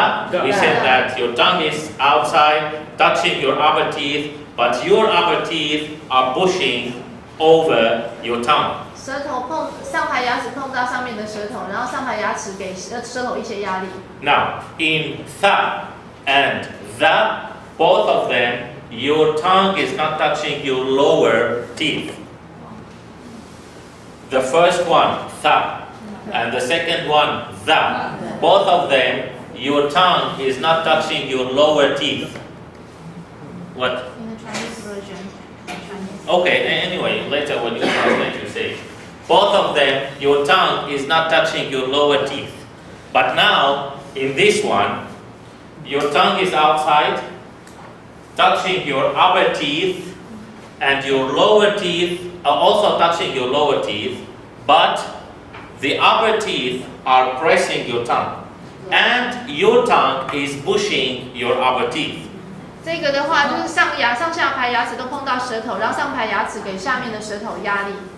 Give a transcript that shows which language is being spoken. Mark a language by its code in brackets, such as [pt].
[en] We said that your tongue is outside, touching your upper teeth, but your upper teeth are pushing over your tongue. [zh] 舌头碰上排牙齿碰到上面的舌头，然后上排牙齿给舌头一些压力。 [en] Now, in tha and the, both of them, your tongue is not touching your lower teeth. The first one, tha, and the second one, the. Both of them, your tongue is not touching your lower teeth. What? In the Chinese version, Chinese. Okay, anyway, later when you translate, you say. Both of them, your tongue is not touching your lower teeth. But now, in this one, your tongue is outside, touching your upper teeth, and your lower teeth are also touching your lower teeth, but the upper teeth are pressing your tongue, and your tongue is pushing your upper teeth. [zh] 这个的话就是上下排牙齿都碰到舌头，让上排牙齿给下面的舌头压力。